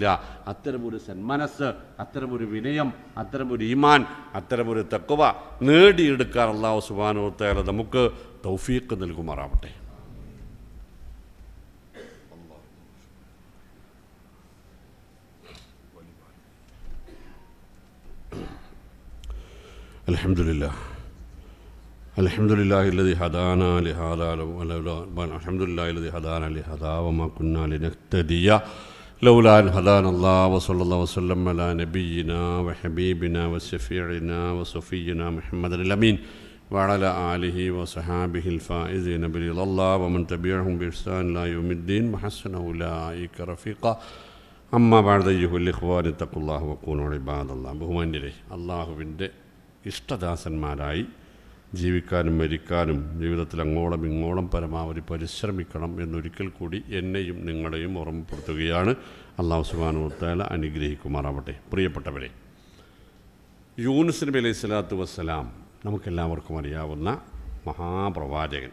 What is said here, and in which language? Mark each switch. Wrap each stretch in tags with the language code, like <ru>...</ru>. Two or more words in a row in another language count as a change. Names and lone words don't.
<ml>അത്തരമൊരു സന്മനസ്സ്, അത്തരമൊരു വിനയം, അത്തരമൊരു ഈമാൻ, അത്തരമൊരു തഖ്വ നേടിയെടുക്കാൻ</ml> <ar>الله سبحانه وتعالى</ar> <ml>നമുക്ക് തൗഫീഖ് നൽകുമാറാവട്ടെ.</ml> <ar>അൽഹംദുലില്ലാഹി الذي هدانا لهذا وما كنا لنهتدي لولا أن هدانا الله وصلى الله وسلم على نبينا وحبيبنا وشفيعنا وصفينا محمد الأمين وعلى آله وصحابه الفائزين برضا الله ومن تبعهم بإحسان إلى يوم الدين وحسن أولئك رفيقا. أما بعد أيها الإخوان اتقوا الله وكونوا عباد الله.</ar> <ml>ബഹുമാന്യരെ, അള്ളാഹുവിൻ്റെ ഇഷ്ടദാസന്മാരായി ജീവിക്കാനും മരിക്കാനും ജീവിതത്തിൽ അങ്ങോളം ഇങ്ങോളം പരമാവധി പരിശ്രമിക്കണം എന്നൊരിക്കൽ കൂടി എന്നെയും നിങ്ങളെയും ഓർമ്മപ്പെടുത്തുകയാണ്.</ml> <ar>الله سبحانه وتعالى</ar> <ml>അനുഗ്രഹിക്കുമാറാവട്ടെ. പ്രിയപ്പെട്ടവരെ, യൂനുസ് നബി</ml> <ar>عليه الصلاة والسلام</ar> <ml>നമുക്കെല്ലാവർക്കും അറിയാവുന്ന മഹാപ്രവാചകൻ.</ml>